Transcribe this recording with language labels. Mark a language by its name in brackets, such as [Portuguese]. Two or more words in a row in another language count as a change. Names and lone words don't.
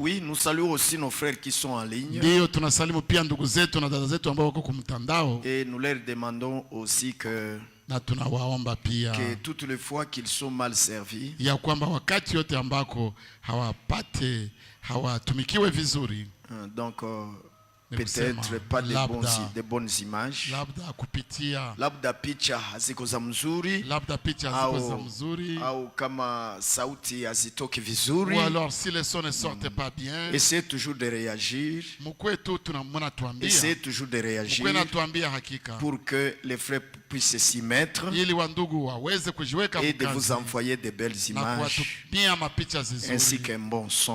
[French] oui, nous saluons aussi nos frères qui sont en ligne. [Swahili] Ndio tunasalimu pia ndugu zetu na dada zetu ambao wako kwa mtandao. [French] Et nous leur demandons aussi que [Swahili] na tunawaomba pia [French] que toutes les fois qu'ils sont mal servis, [Swahili] ya kwamba wakati yote ambako hawatumikiwe vizuri, [French] donc peut-être pas de bonnes images, [Swahili] labda picha haziko za mzuri, au kama sauti hazitoki vizuri, [French] ou alors si les sons ne sortent pas bien, essayez toujours de réagir, essayez toujours de réagir pour que les frères puissent s'y mettre et de vous envoyer de belles images ainsi qu'un bon son.